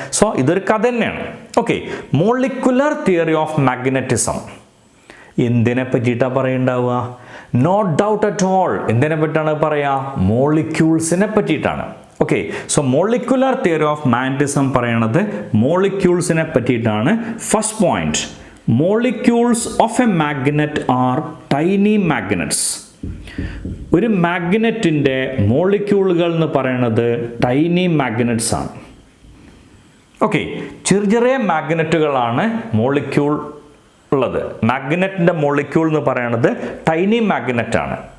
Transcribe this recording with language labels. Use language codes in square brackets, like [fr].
[ml] So ഇതൊരു കഥ തന്നെയാണ്. Okay, molecular theory of magnetism എന്തിനെ പറ്റിയിട്ടാണ് പറയുണ്ടാവുക? [en] No doubt at all. [ml] എന്തിനെ പറ്റിയാണ് പറയുക? മോളിക്യൂൾസിനെ പറ്റിയിട്ടാണ്. Okay, so molecular theory of magnetism പറയണത് മോളിക്യൂൾസിനെ പറ്റിയിട്ടാണ്. [en] First point, molecules of a magnet are tiny magnets. [ml] ഒരു മാഗ്നറ്റിൻ്റെ മോളിക്യൂളുകൾ എന്ന് പറയുന്നത് ടൈനി മാഗ്നറ്റ്സ് ആണ്. ഓക്കെ, ചെറിയ മാഗ്നറ്റുകളാണ് മോളിക്യൂൾ ഉള്ളത്. മാഗ്നറ്റിൻ്റെ മോളിക്യൂൾ എന്ന് പറയുന്നത് ടൈനി മാഗ്നറ്റ് ആണ്.